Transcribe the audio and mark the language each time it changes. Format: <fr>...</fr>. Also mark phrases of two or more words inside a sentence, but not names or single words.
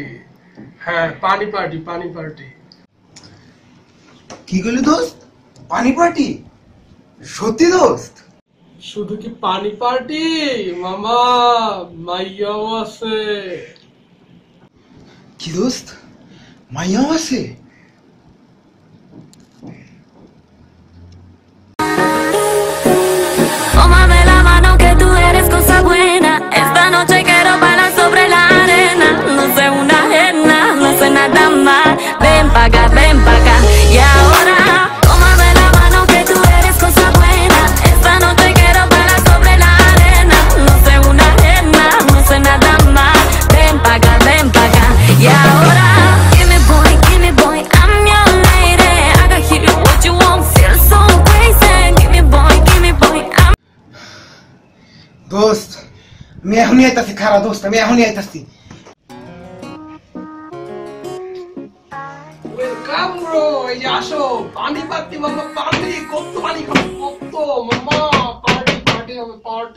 <bn>হ্যাঁ, পানি পার্টি, পানি পার্টি। কি করলি দোস্ত? পানি পার্টি? সত্যি দোস্ত? শুধু কি পানি পার্টি মামা, মাইয়াও আছে। কি দোস্ত, মাইয়াও আছে?</bn> <es>Tómame la mano que tú eres cosa buena. Esta noche quiero bailar sobre la arena. No sé una ajena, no sé nada más. Ven pa' acá, y ahora tómame la mano que tú eres cosa buena. Esta noche quiero bailar sobre la arena. No sé una ajena, no sé nada más. Ven pa' acá, y ahora</es> <en>give me boy, I'm your lady. I can give you what you want, feel so crazy. Give me boy, I'm</en> <bn>দোস্ত আমি এখনই আইতাছি, খারাপ দোস্ত, আমি এখনই আইতাছি।</bn> <en>welcome bro,</en> <bn>এই যে আসো, পানি পার্টি মামা, পার্টি। কত পানি খাবো, কত মামা, পার্টি পার্টি হবে, পার্টি।</bn>